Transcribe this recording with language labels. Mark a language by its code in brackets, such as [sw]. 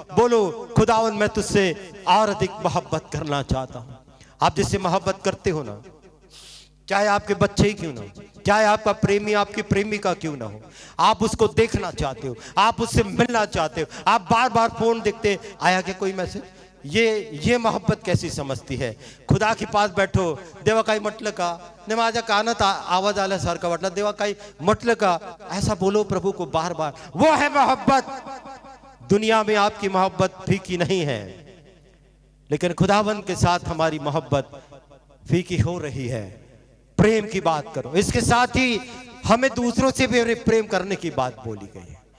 [hi] बोलो खुदावन मैं तुझसे और अधिक मोहब्बत करना चाहता हूँ। आप जिससे मोहब्बत करते हो ना, चाहे आपके बच्चे ही क्यों ना हो, चाहे आपका प्रेमी आपकी प्रेमिका क्यों ना हो, आप उसको देखना चाहते हो, आप उससे मिलना चाहते हो, आप बार बार फोन देखते आया क्या कोई मैसेज। ये मोहब्बत कैसी समझती है? खुदा के पास बैठो, [mr] देवा काही म्हटलं का? ने माझ्या कानात आवाज आल्यासारखा वाटला, देवा काही म्हटलं का? [hi] ऐसा बोलो प्रभु को बार बार। वो है मोहब्बत। दुनिया में आपकी मोहब्बत फीकी नहीं है, लेकिन खुदावंद के साथ हमारी मोहब्बत फीकी हो रही है। प्रेम की बात करो। इसके साथ ही हमें दूसरों से भी प्रेम करने की बात बोली गई है।